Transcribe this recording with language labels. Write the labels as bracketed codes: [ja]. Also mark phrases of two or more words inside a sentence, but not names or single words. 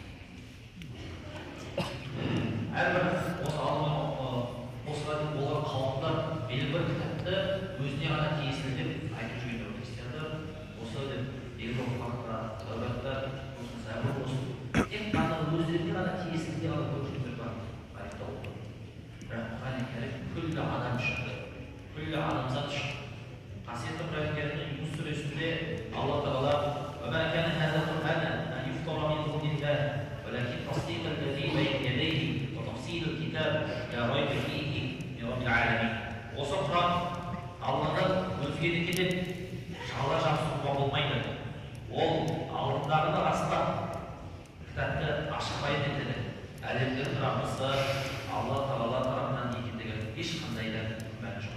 [kk] Әрбір осы алдымен осыған дейін болған қауымдар белгілі бір кітапты өзіне ғана тиесілі деп айтып жүрген христиандар осы деп белгілі ұрпаққа, Тәубатта, Забур болсын, тек қана өздеріне ғана тиесілі деп ғана көрсетулер бар айтып отыр. Бірақ Құран Кәрім күллі адам үшін, күллі адамзат үшін. Қасиетті Құран Кәрімнің Юнус сүресінде Алла Тағала [ar] وما كان هذا القرآن أن يفترى من دون الله ولكن تصديق الذي بين يديه وتفصيل الكتاب لا ريب فيه من رب العالمين. [kk] Осы Құран Алладан өзгедікі деп жала жабысуға болмайды. Ол алдындағыны растап, кітапты ашық баян етеді. Әлемдердің Раббысы Алла Тағала тарапынан екендігі ешқандай да күмән жоқ.